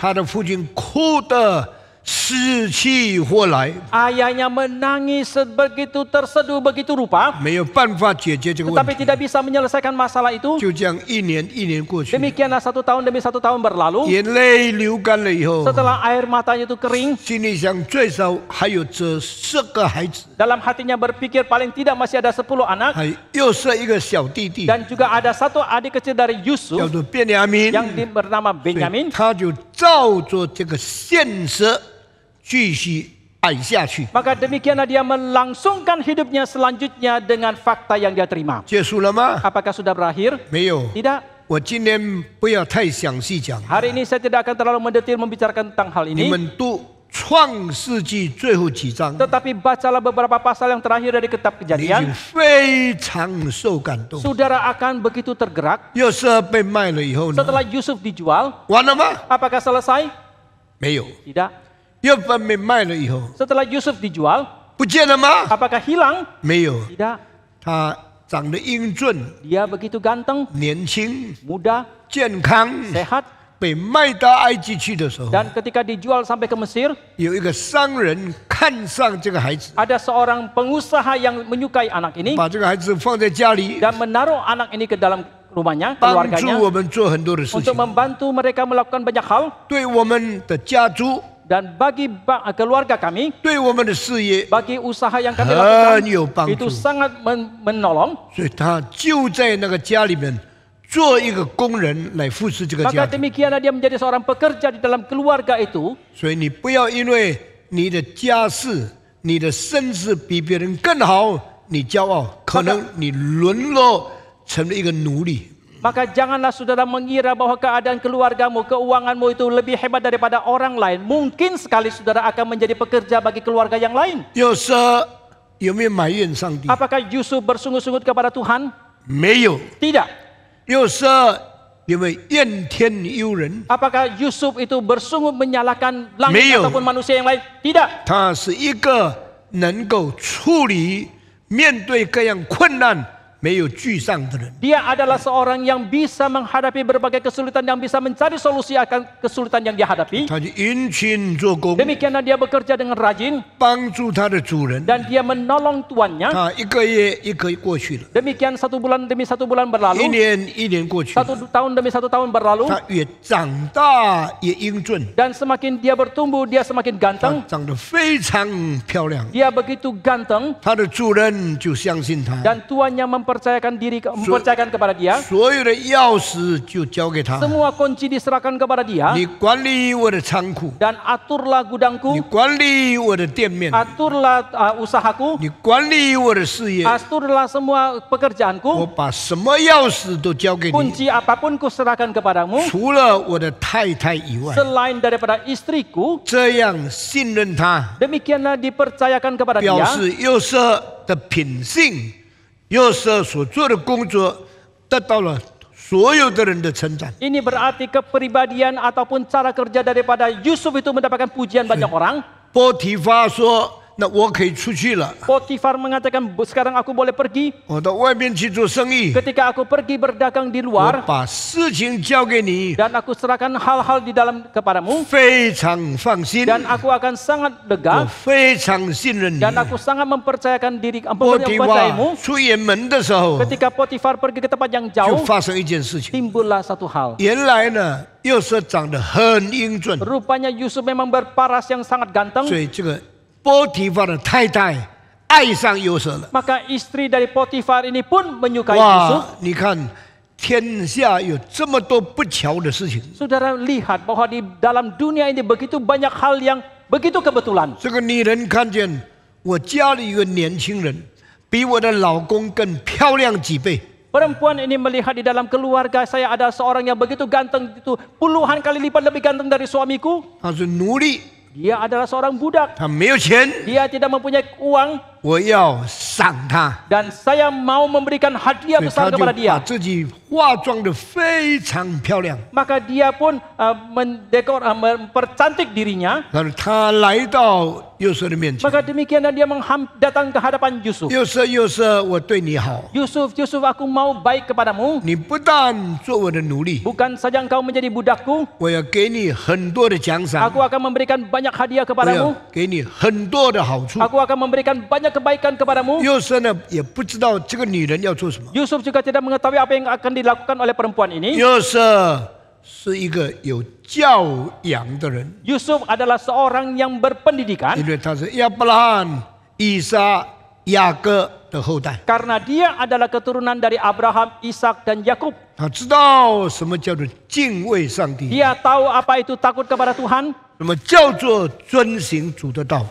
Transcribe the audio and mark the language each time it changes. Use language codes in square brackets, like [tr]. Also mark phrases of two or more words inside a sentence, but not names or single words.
[zh] 他的父亲哭得死去活来， [id] Ayahnya menangis begitu terseduh begitu rupa, [zh] 没有办法解决这个问 [id] tetapi [zh] 题。 [id] tidak bisa menyelesaikan masalah itu. [zh] 就这样一年一年过去， [id] Demikianlah 1 tahun demi 1 tahun berlalu. [zh] 眼泪流干了以后， [id] Setelah air matanya itu kering, [zh] 心里想最少还有这10个孩子， [id] dalam hatinya berpikir paling tidak masih ada 10 anak. [zh] 还又是一个小弟弟， [id] Dan juga ada satu adik kecil dari [zh] 叫 [id] Yusuf [zh] 做便雅悯， [id] yang bernama [zh] 所以 [id] Benyamin. [zh] 他就照着这个现实继续爱下去。 [id] Maka demikianlah dia melangsungkan hidupnya selanjutnya dengan fakta yang dia terima. [zh] 结束了吗？ [id] Apakah sudah berakhir? [zh] 没有。 [id] Tidak. [zh] 我今天不要太详细讲， [id] Hari ini saya tidak akan terlalu mendetil membicarakan tentang hal [zh] 你 [id] ini. [zh] 们读创世纪最后几章， [id] Tetapi bacalah beberapa pasal yang terakhir dari kitab [zh] 你已经 [id] Kejadian. [zh] 非常受感动。 [id] Saudara akan begitu tergerak [zh] 约瑟被卖了以后呢？ [id] setelah Yusuf dijual. [zh] 完了吗？ [id] Apakah selesai? [zh] 没有。 [id] Tidak. [zh] 约瑟被卖了以后， [id] Setelah Yusuf dijual, [zh] 不见了吗？ [id] apakah hilang? [zh] 没有。 [id] Tidak. [zh] 他长得英俊、 [id] Dia begitu ganteng, [zh] 年轻、 [id] muda, [zh] 健康， [id] sehat. [zh] 被卖到埃及去的时候， [id] Dan ketika dijual sampai ke Mesir, [zh] 有一个商人看上这个孩子， [id] ada seorang pengusaha yang menyukai anak ini [zh] 把这个孩子放在家里， [id] dan menaruh anak ini ke dalam rumahnya, [zh] 帮助 [id] keluarganya, [zh] 我们做很多的事 [id] untuk [zh] 情， [id] membantu mereka melakukan banyak hal. [zh] 对我们的家族， [id] Dan bagi keluarga kami, [zh] 对我们的事业 [id] bagi usaha yang kami [zh] 很 [id] lakukan, [zh] 有帮 [id] itu [zh] 助。 [id] sangat menolong. [zh] 所以他就在那个家里面做一个工人来服侍这个 [id] Maka [zh] 家庭。 [id] demikianlah dia menjadi seorang pekerja di dalam keluarga itu. [zh] 所以你不要因为你的家世、你的身世比别人更好，你骄傲，可能你沦落成了一个奴隶。 [id] Maka janganlah saudara mengira bahwa keadaan keluargamu, keuanganmu itu lebih hebat daripada orang lain. Mungkin sekali saudara akan menjadi pekerja bagi keluarga yang lain. [zh] 有时有没有埋怨上帝？ [id] Apakah Yusuf bersungut-sungut kepada Tuhan? [zh] 没有。 [id] Tidak. [zh] 有时有没有怨天尤人？ [id] Apakah Yusuf itu bersungut menyalahkan langit [zh] 没有。 [id] ataupun manusia yang lain? Tidak. [zh] 他是一个能够处理、面对各样困难、没有沮丧的人。 [id] Dia adalah seorang yang bisa menghadapi berbagai kesulitan, yang bisa mencari solusi akan kesulitan yang dia hadapi. [zh] 他就殷勤做工， [id] Demikianlah dia bekerja dengan rajin [zh] 帮助他的主人。 [id] dan dia menolong tuannya. [zh] 他一个月一个月过去了， [id] Demikian satu bulan demi satu bulan [zh] 一 [id] berlalu, [zh] 年一年过去了， [id] satu tahun demi satu tahun berlalu, [zh] 他越长大越英俊， [id] dan semakin dia bertumbuh, dia semakin [zh] 他 [id] ganteng. [zh] 长得非常漂亮。 [id] Dia begitu ganteng [zh] 他的主人就相信他， [id] dan tuannya mempercayakan kepada dia. [zh] 所有的钥匙就交给他。 [id] Semua kunci diserahkan kepada dia [zh] 你管理我的仓库， [id] dan aturlah [zh] 你 [id] gudangku, [zh] 管理我的店面， [id] aturlah usahaku, [zh] 你管理我的事业。 [id] aturlah semua [zh] 我 [id] pekerjaanku. [zh] 把什么钥匙都交给你， [id] Kunci apapun kuserahkan kepadamu [zh] 除了我的太太以外， [id] selain daripada istriku. [zh] 这样信任他， [id] Demikianlah dipercayakan kepada [zh] 表 [id] dia. [zh] 示约瑟的品性，约瑟所做的工作得到了所有的人的称赞。 [id] Ini berarti kepribadian ataupun cara kerja daripada Yusuf itu mendapatkan pujian banyak orang. [zh] 波提法说：“那我可以出去了， [id] Potifar mengatakan, sekarang aku boleh pergi. [zh] 我到外面去做生意， [id] Ketika aku pergi berdagang di [zh] 我 [id] luar [zh] 把事情交给你， [id] dan aku serahkan hal-hal di dalam kepadamu [zh] 非常放心， [id] dan aku akan sangat [zh] 我 [id] lega [zh] 非常信任你。” [id] dan aku sangat mempercayakan diri 波提法 mempercayaimu. [zh] 出远门的时候， [id] Ketika Potifar pergi ke tempat yang [zh] 就 [id] jauh, [zh] 发生一件事情。 [id] timbullah satu hal. [zh] 原来呢，约瑟长得很英俊， [id] Rupanya Yusuf memang berparas yang sangat [zh] 所 [id] ganteng. [zh] 以这个波提法的太太爱上约瑟了。 [id] Maka istri dari Potifar ini pun menyukai Yusuf. [zh] 哇，你看天下有这么多不巧的事情， [id] Saudara lihat bahwa di dalam dunia ini begitu banyak hal yang begitu kebetulan. [zh] 这个女人看见我家里有个年轻人，比我的老公更漂亮几倍。 [id] Perempuan ini melihat di dalam keluarga saya ada seorang yang begitu ganteng, itu puluhan kali lipat lebih ganteng dari suamiku. [zh] 她是奴隶， [id] Dia adalah seorang budak. [zh] 她没有钱， [id] Dia tidak mempunyai uang [zh] 我要赏她。 [id] dan saya mau memberikan hadiah [zh] 所以 [id] besar [zh] 她就 [id] kepada [zh] 把 [id] dia. [zh] 自己化妆的非常漂亮。 [id] Maka dia pun mempercantik dirinya. [zh] 然后她来到约瑟的面前， [id] Maka demikianlah dia datang ke hadapan Yusuf. [zh] 约瑟，约瑟，我对你好， [id] Yusuf, aku mau baik kepadamu. [zh] 你不但做我的奴隶， [id] Bukan saja engkau menjadi budakku, [zh] 我要给你很多的奖赏， [id] aku akan memberikan banyak hadiah [zh] 我要 [id] kepadamu. [zh] 给你很多的好处。 [id] Aku akan memberikan banyak kebaikan kepadamu. [zh] 约瑟呢也不知道这个女人要做什么。 [id] Yusuf juga tidak mengetahui apa yang akan dilakukan oleh perempuan ini. [zh] 约瑟是一个有教养的人， [id] Yusuf adalah seorang yang berpendidikan [zh] 因为他是亚伯拉罕、以撒、雅各的后代， [id] karena dia adalah keturunan dari Abraham, Ishak dan Yakub. [zh] 他知道什么叫做敬畏上帝， [id] Dia tahu apa itu takut kepada Tuhan, [zh] 什么叫做遵行主的道，